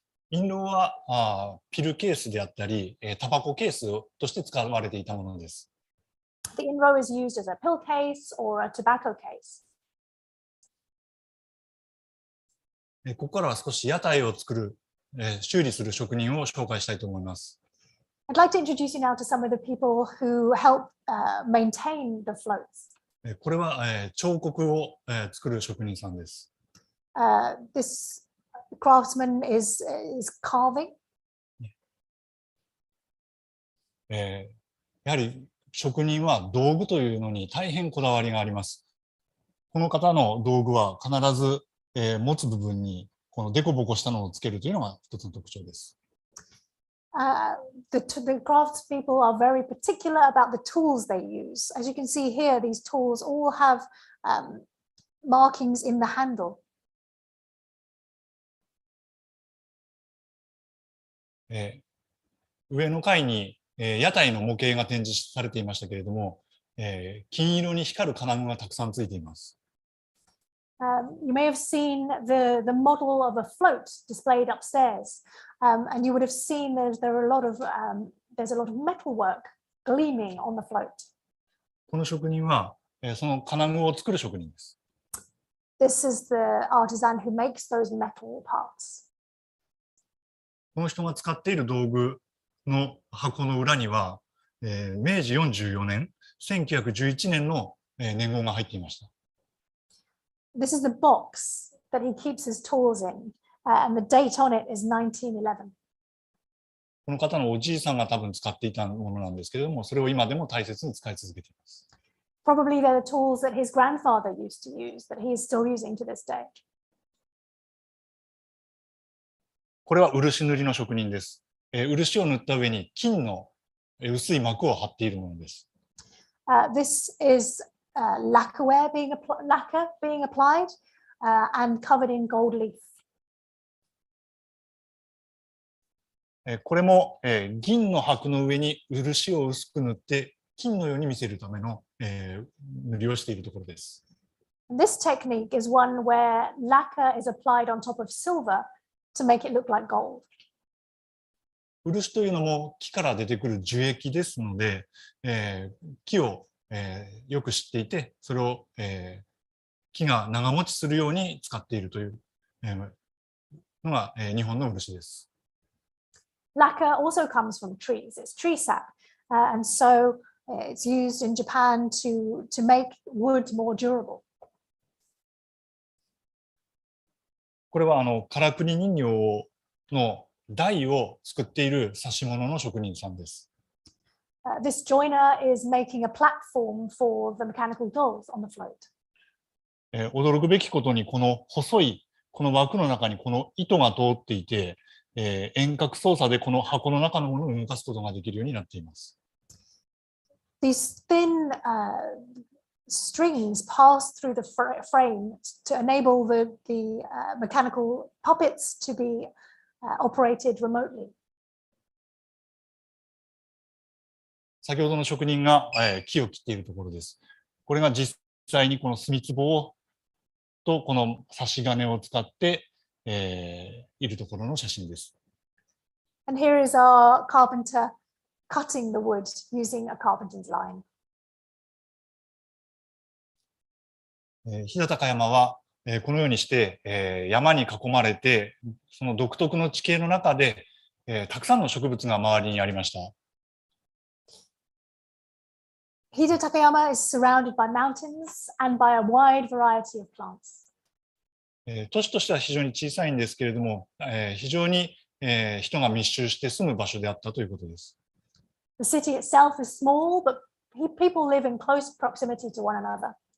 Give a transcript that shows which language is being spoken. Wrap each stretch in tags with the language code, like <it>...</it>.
<ja>印籠はピルケースであったり、タバコケースとして使われていたものです。</ja> <en>The inlaw is used as a pill case or a tobacco case.</en> <ja>ここからは少し屋台を作る、修理する職人を紹介したいと思います。</ja> <en>I'd like to introduce you now to some of the people who help maintain the floats.</en> <ja>これは、彫刻を、作る職人さんです。</ja> <en>This craftsman is carving.</en> <ja>やはり職人は道具というのに大変こだわりがあります。この方の道具は必ず、持つ部分にこのデコボコしたのをつけるというのが一つの特徴です。</ja> <en>The craftspeople are very particular about the tools they use. As you can see here, these tools all have markings in the handle.</en> <ja>上の階に、屋台の模型が展示されていましたけれども、金色に光る金具がたくさんついています。</ja> <en>You may have seen the model of a float displayed upstairs, and you would have seen there's a lot of metal work gleaming on the float.</en> <ja>この職人は、その金具を作る職人です。</ja> <en>This is the artisan who makes those metal parts.</en> <ja>この人が使っている道具の箱の裏には、明治44年、1911年の、年号が入っていました。</ja> <en>This is the box that he keeps his tools in, and the date on it is 1911.</en> <ja>この方のおじいさんが多分使っていたものなんですけれども、それを今でも大切に使い続けています。</ja> <en>Probably they're the tools that his grandfather used to use, that he is still using to this day.</en> <ja>これは漆塗りの職人です。漆を塗った上に金の薄い膜を貼っているものです。</ja> <en>This is lacquer being applied and covered in gold leaf.</en> <ja>これも、銀の箔の上に漆を薄く塗って金のように見せるための、塗りをしているところです。</ja> <en>This technique is one where lacquer is applied on top of silver to make it look like gold.</en> <ja>漆というのも木から出てくる樹液ですので、木を、よく知っていて、それを、木が長持ちするように使っているという、のが、日本の漆です。</ja> <en>Lacquer also comes from trees. It's tree sap, and so it's used in Japan to make wood more durable.</en> <ja>これはからくり人形の台を作っている指物の職人さんです。</ja> <en>This joiner is making a platform for the mechanical dolls on the float.</en> <ja>驚くべきことにこの細いこの枠の中にこの糸が通っていて、遠隔操作でこの箱の中のものを動かすことができるようになっています。</ja> <en>These thin strings pass through the frame to enable the mechanical puppets to be operated remotely.</en> <ja>先ほどの職人が、木を切っているところです。これが実際にこの墨壺とこの差し金を使って、いるところの写真です。</ja> <en>And here is our carpenter cutting the wood using a carpenter's line.</en> <ja>飛騨高山は、このようにして、山に囲まれて、その独特の地形の中で、たくさんの植物が周りにありました。</ja> <en>Hida Takayama is surrounded by mountains and by a wide variety of plants.</en> <ja>都市としては非常に小さいんですけれども、非常に、人が密集して住む場所であったということです。</ja> <en>The city itself is small, but people live in close proximity to one another.</en>